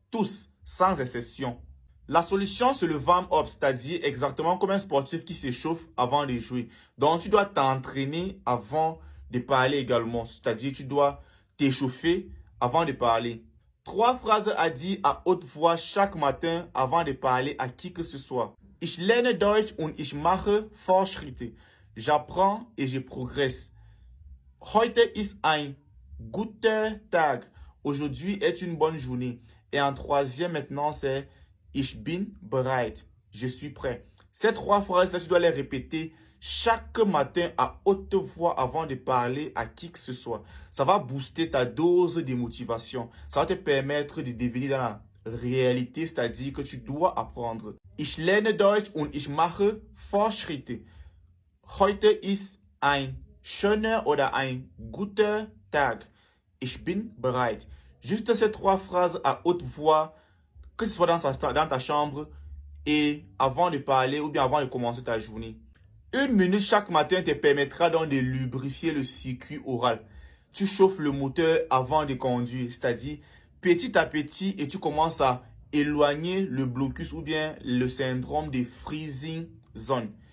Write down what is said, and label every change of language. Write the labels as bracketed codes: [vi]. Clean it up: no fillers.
[fr] Tous, sans exception. La solution, c'est le warm-up, c'est-à-dire exactement comme un sportif qui s'échauffe avant de jouer. Donc, tu dois t'entraîner avant de parler également. C'est-à-dire, tu dois t'échauffer avant de parler. 3 phrases à dire à haute voix chaque matin avant de parler à qui que ce soit. [de] Ich lerne Deutsch und ich mache Fortschritte. [fr] J'apprends et je progresse. [de] Heute ist ein guter Tag. [fr] Aujourd'hui est une bonne journée. Et en troisième maintenant, c'est [de] Ich bin bereit. [fr] Je suis prêt. Ces 3 phrases, tu dois les répéter chaque matin à haute voix avant de parler à qui que ce soit. Ça va booster ta dose de motivation. Ça va te permettre de devenir dans la réalité, c'est-à-dire que tu dois apprendre. [de] Ich lerne Deutsch und ich mache Fortschritte. Heute ist ein schöner oder ein guter Tag. Ich bin bereit. [fr] Juste ces 3 phrases à haute voix, que ce soit dans ta chambre et avant de parler ou bien avant de commencer ta journée. 1 minute chaque matin te permettra donc de lubrifier le circuit oral. Tu chauffes le moteur avant de conduire, c'est-à-dire petit à petit et tu commences à éloigner le blocus ou bien le syndrome de freezing zone.